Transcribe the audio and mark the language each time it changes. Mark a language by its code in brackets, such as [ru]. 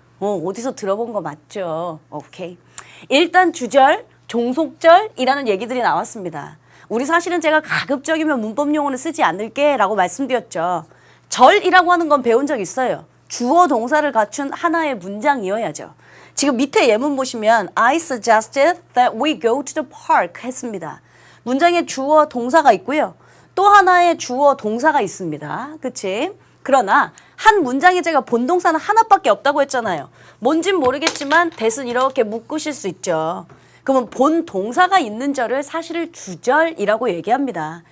[ko] 어디서 들어본 거 맞죠? 오케이. 일단 주절, 종속절이라는 얘기들이 나왔습니다. 우리 사실은 제가 가급적이면 문법 용어는 쓰지 않을게 라고 말씀드렸죠. 절이라고 하는 건 배운 적 있어요. 주어 동사를 갖춘 하나의 문장이어야죠. 지금 밑에 예문 보시면 [en] I suggested that we go to the park [ko] 했습니다. 문장에 주어 동사가 있고요. 또 하나의 주어 동사가 있습니다. 그치? 그러나 한 문장에 제가 본동사는 하나밖에 없다고 했잖아요. 뭔진 모르겠지만 대신 이렇게 묶으실 수 있죠. 그러면 본 동사가 있는 절을 사실을 주절이라고 얘기합니다.